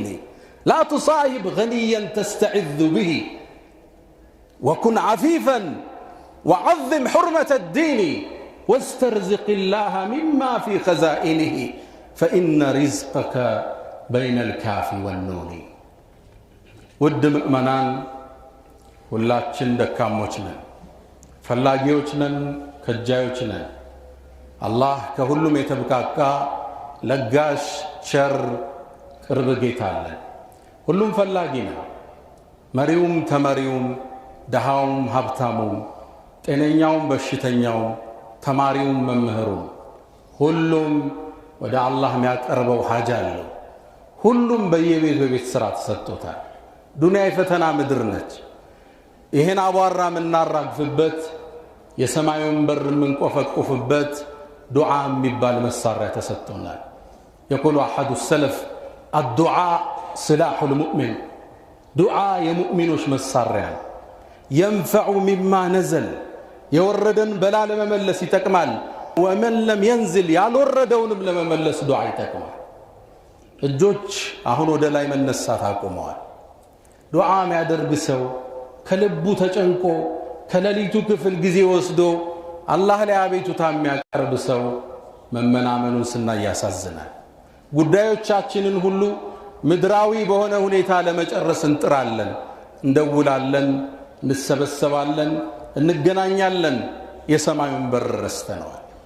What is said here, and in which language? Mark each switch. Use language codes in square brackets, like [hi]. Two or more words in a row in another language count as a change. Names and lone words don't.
[ar] لا تصاحب غنيا تستعذ به وكن عفيفا وعظم حرمة الدين واسترزق الله مما في خزائنه فإن رزقك بين الكاف والنون. [am] ውድ ሙእሚናን ሁላችን ደካሞች ነን፣ ፈላጊዎች ነን፣ ከጃዮች ነን። አላህ ከሁሉም የተብቃቃ ለጋሽ ቸር ቅርብ ጌታ አለን። ሁሉም ፈላጊ ነው። መሪውም ተመሪውም፣ ደሃውም ሀብታሙም፣ ጤነኛውም በሽተኛውም፣ ተማሪውም መምህሩም ሁሉም ወደ አላህ የሚያቀርበው ሐጃ አለው። ሁሉም በየቤት ሥራ ተሰጥቶታል። ዱንያ የፈተና ምድር ነች። ይሄን አቧራ የምናራግፍበት የሰማዩን በር የምንቆፈቁፍበት ዱዓ የሚባል መሳሪያ ተሰጥቶናል። [ar] يقول أحد السلف الدعاء سلاح المؤمن. [am] ዱዓ የሙእሚኖች መሳሪያ [ar] ينفع مما نزل [am] የወረደን በላ ለመመለስ ይጠቅማል። [ar] ومن لم ينزل [am] ያልወረደውንም ለመመለስ ዱዓ ይጠቅማል። እጆች አሁን ወደ ላይ መነሳት አቁመዋል። ዱዓ የሚያደርግ ሰው ከልቡ ተጨንቆ ከሌሊቱ ክፍል ጊዜ ወስዶ አላህ ላይ አቤቱታ የሚያቀርብ ሰው መመናመኑን ስናይ ያሳዝናል። ጉዳዮቻችንን ሁሉ ምድራዊ በሆነ ሁኔታ ለመጨረስ እንጥራለን፣ እንደውላለን፣ እንሰበሰባለን፣ እንገናኛለን። የሰማዩን በር ረስተነዋል።